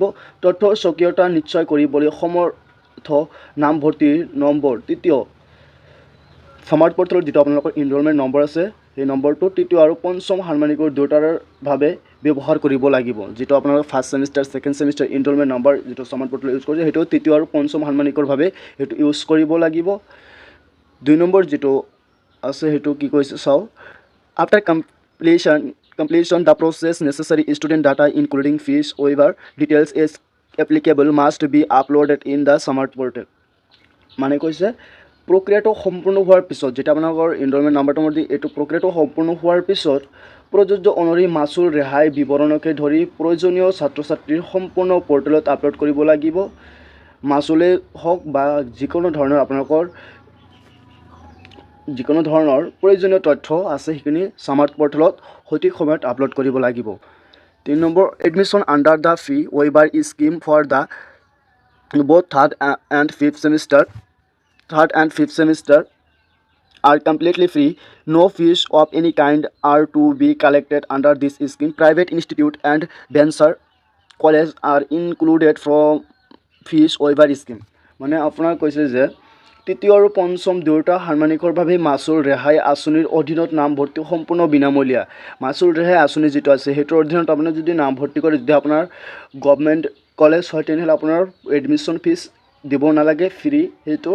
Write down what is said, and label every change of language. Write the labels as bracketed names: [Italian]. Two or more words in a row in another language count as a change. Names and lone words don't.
[Assamese] তথ্য স্বকীয়তা নিশ্চয় কৰিবলৈ সমৰ্থ নামভৰ্তিৰ নম্বৰ তৃতীয় [English] smart portal [Assamese] যিটো আপোনালোকৰ [English] enrollment number [Assamese] আছে সেই নম্বৰটো তৃতীয় আৰু পঞ্চম ষান্মাসিকৰ দুটাৰ বাবে ব্যৱহাৰ কৰিব লাগিব। যেটো আপোনালোকৰ [English] first semester second semester enrollment number [Assamese] যেটো [English] smart portal use [Assamese] কৰিছে সেইটো তৃতীয় আৰু পঞ্চম ষান্মাসিকৰ বাবে সেইটো ইউজ কৰিব লাগিব। 2 নম্বৰ যেটো আছে সেইটো কি কৈছে চাও। [English] আফটাৰ completion the process necessary student data including fees waiver details as applicable must be uploaded in the smart portal. [Assamese] মানে কৈছে প্ৰক্ৰিয়াটো সম্পূৰ্ণ হোৱাৰ পিছত যেটা আপোনালোকৰ [English] enrollment number [Assamese] মতে এইটো প্ৰক্ৰিয়াটো সম্পূৰ্ণ হোৱাৰ পিছত প্ৰযোজ্য অনুসৰি মাচুল ৰেহাই বিৱৰণকে ধৰি প্ৰয়োজনীয় ছাত্ৰ ছাত্ৰীৰ সম্পূৰ্ণ পৰ্টেলত আপলোড কৰিব লাগিব। মাচুলে হওক বা যিকোনো ধৰণৰ আপোনালোকৰ যিকোনো ধৰণৰ প্ৰয়োজনীয় তথ্য আছে সেইখিনি [English] smart portal [Assamese] সঠিক সময়ত আপলোড কৰিব লাগিব। [English] 3 নম্বৰ admission under the fee waiver scheme for the both third and fifth semester are completely free. No fees of any kind are to be collected under this scheme. Private institute and venture college are included from fees waiver scheme. [Assamese] মানে আপোনাৰ কৈছে যে তৃতীয় আৰু পঞ্চম দুটা ষান্মাসিকৰ বাবে মাচুল ৰেহাই আঁচনিৰ অধীনত নামভৰ্তি সম্পূৰ্ণ বিনামূলীয়া। মাচুল ৰেহাই আঁচনি যেটো আছে হেটোৰ অধীনত আপুনি যদি নামভৰ্তি কৰে যদি আপোনাৰ [English] government college [Assamese] হয় তেনেহলে আপোনাৰ [English] admission fees [Assamese] দিব নালাগে ফ্ৰী হেটো।